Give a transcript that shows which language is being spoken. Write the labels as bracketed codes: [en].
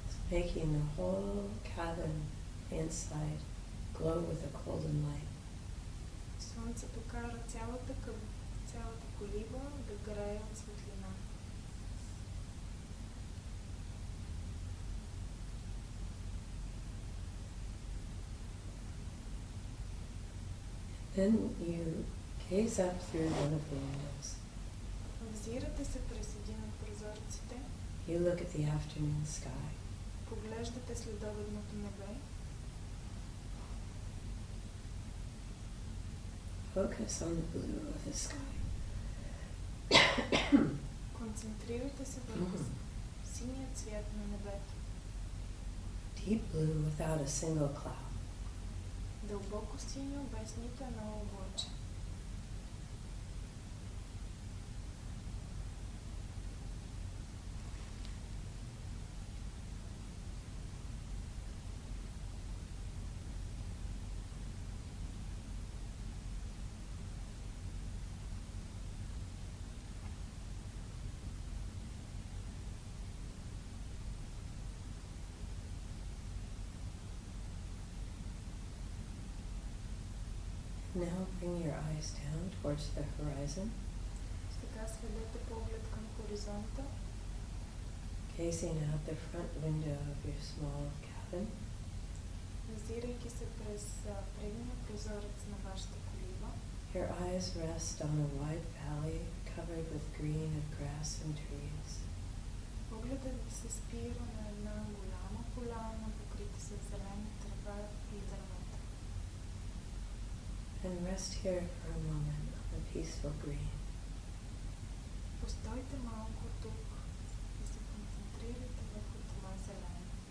[en] making the whole cabin inside glow with a golden light. [bg] Слънцето кара цялата колиба да грее от светлина. [en] Then you gaze up through one of the windows. [bg] Взирате се през един от прозорците, [en] You look at the afternoon sky. [bg] поглеждате следобедното небе, [en] Focus on the blue of the sky. [bg] концентрирате се върху синия цвят на небето. [en] Deep blue without a single cloud. [bg] Дълбоко синьо, без нито едно облаче. [en] Now bring your eyes down towards the horizon, [bg] Сега сведете поглед към хоризонта, [en] gazing out the front window of your small cabin. [bg] взирайки се през предния прозорец на вашата колиба. [en] Your eyes rest on a wide valley covered with green of grass and trees. [bg] Погледът ви се спира на една голяма поляна, покрита с зелена трева и дървета. [en] And rest here for a moment on the peaceful green. [bg] Постойте малко тук и се концентрирайте върху това зелено.